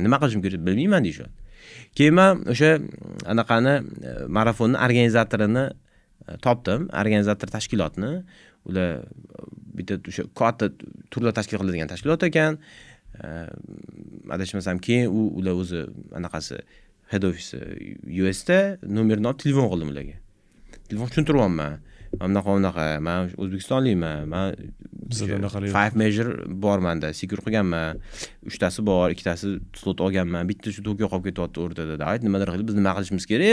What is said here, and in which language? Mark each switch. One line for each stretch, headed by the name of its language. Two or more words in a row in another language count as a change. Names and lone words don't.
Uzbek: Nima qilishim kerak bilmayman deyishadi. Keyin men o'sha anaqani marafonni organizatorini topdim, organizator tashkilotni. Ular bitta o'sha katta turda tashkil qiladigan tashkilot ekan. Adashmasam keyin ular o'zi anaqasi
English: head office
Uzbek: US da nomerini olib telefon qildim ularga. Telefon tushuntiryapman. Bunaqa, men O'zbekistonlikman. Men bizda unaqa 5 major bor menda, secure qilganman. 3 tasi bor, 2 tasi slot olganman. Bitta shu Tokio qolib ketyapti o'rtada. Ayt, nimadir qilib biz nima qilishimiz kerak?